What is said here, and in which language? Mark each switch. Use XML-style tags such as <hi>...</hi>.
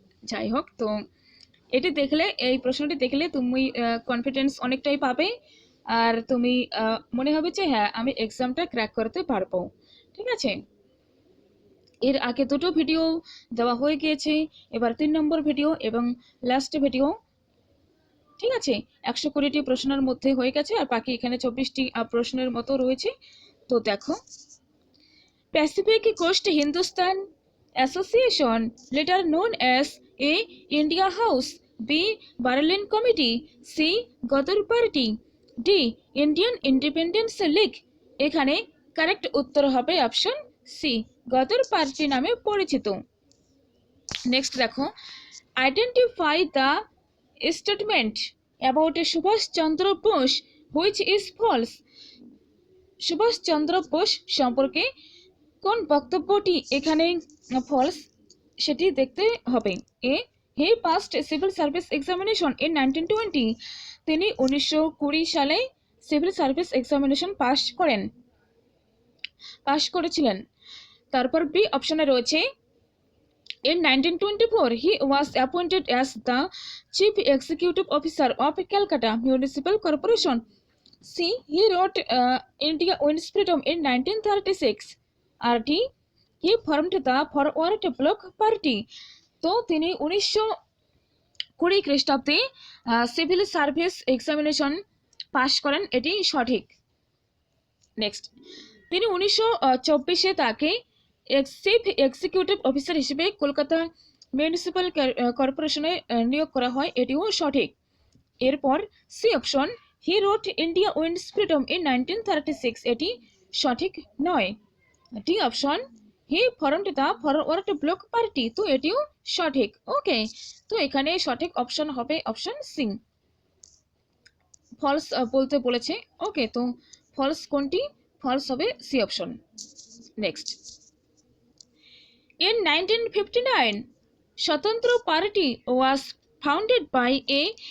<bn>যাই হোক, তো এটি দেখলে, এই প্রশ্নটি দেখলে তুমি কনফিডেন্স অনেকটাই পাবে, আর তুমি মনে হবে যে হ্যাঁ, আমি এক্সামটা ক্র্যাক করতে পারবো, ঠিক আছে? এর আগে দুটো ভিডিও দেওয়া হয়ে গিয়েছে, এবার 3 নম্বর ভিডিও এবং লাস্ট ভিডিও, ঠিক আছে? 120টি প্রশ্নের মধ্যে হয়ে গেছে, আর বাকি এখানে 24টি প্রশ্নের মতো রয়েছে। তো দেখো,</bn> <en>Pacific Coast Hindustan Association, later known as A India House, B Berlin Committee, C Gadar Party, D Indian Independence League।</en> <bn>এখানে কারেক্ট উত্তর হবে অপশন সি, গদর পার্টি নামে পরিচিত।</bn> <en>Next দেখো, identify the statement about Subhas Chandra Bose which is false.</en> <bn>Subhash Chandra Bose সম্পর্কে কোন বক্তব্যটি এখানে ফলস সেটি দেখতে হবে।</bn> <en>A, he passed civil service examination in 1920,</en> <bn>তিনি 1920 সালে সিভিল সার্ভিস এক্সামিনেশন পাস করেছিলেন। তারপর বি অপশনে রয়েছে,</bn> <en>in 1924 he was appointed as the chief executive officer of Calcutta Municipal Corporation. C, he wrote India Wins Freedom in 1936.</en> <bn>আর D,</bn> <en>he formed the Forward Bloc Party.</en> <bn>তো তিনি 1920 খ্রিস্টাব্দে civil service examination পাশ করেন, এটি সঠিক। Next, তিনি 1924-এ তাকে chief executive officer হিসেবে Kolkata municipal কর্পোরেশনে নিয়োগ করা হয়, এটিও সঠিক। এরপর C option,</bn> <en>he wrote India Wins Freedom in 1936,</en> <bn>এটি সঠিক নয়।</bn> <en>D option, he formed the Forward Bloc Party,</en> <bn>তো এটিও সঠিক। ওকে, তো এখানে সঠিক অপশন হবে অপশন সি, ফলস বলতে বলেছে। ওকে, তো ফলস কোনটি? ফলস হবে সি অপশন।</bn> <en>Next, in 1959 Swatantra Party was founded by A.</en>